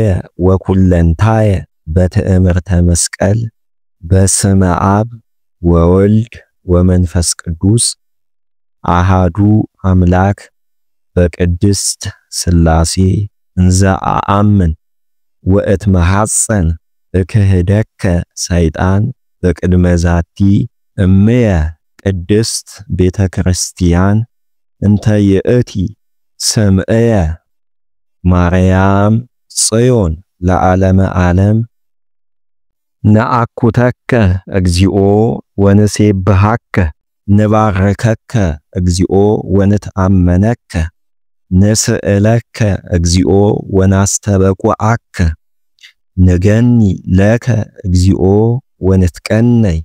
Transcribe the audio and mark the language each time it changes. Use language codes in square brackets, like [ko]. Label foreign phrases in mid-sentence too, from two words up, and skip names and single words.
[gez] ወኩለንታየ በትእምርተ መስቀል። በስመ አብ ወወልድ ወመንፈስ ቅዱስ አሃዱ አምላክ በቅድስት ሥላሴ እንዘ አአምን ወእትመሐፀን እክህደከ ሰይጣን በቅድመ ዛቲ እምየ ቅድስት ቤተ ክርስቲያን እንተ ይእቲ ስምዕየ ማርያም ጽዮን ለዓለመ ዓለም። ነአኩተከ እግዚኦ ወንሴብሐከ ንባርከከ እግዚኦ ወንትአመነከ ንስእለከ እግዚኦ ወናስተበቁዐከ ንገኒ ለከ እግዚኦ ወንትቀነይ